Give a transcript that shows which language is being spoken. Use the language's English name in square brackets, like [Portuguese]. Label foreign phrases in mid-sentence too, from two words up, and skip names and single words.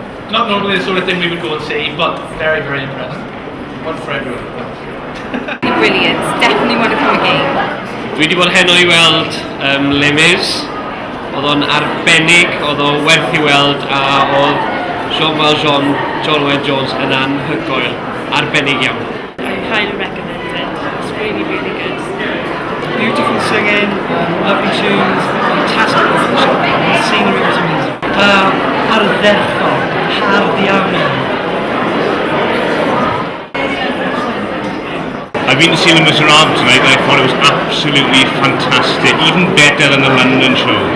[English] Not normally the sort of thing we would go and see, but very, very impressed. One for everyone. Brilliant. Definitely want to come again. [Welsh] Dwi wedi bod heno I weld Les Mis, oedd o'n arbennig, oedd o werth I weld a oedd Jean Valjean, John Wayne Jones yn anhygoel, arbennig iawn. [English] I highly recommend it. It's really, really good. Beautiful singing, lovely tunes, fantastic workshop, the scenery was amazing. [Welsh] Ardderchog, hard iawn. [English] I've been to see the Misérables tonight and I thought it was absolutely fantastic, even better than the London show.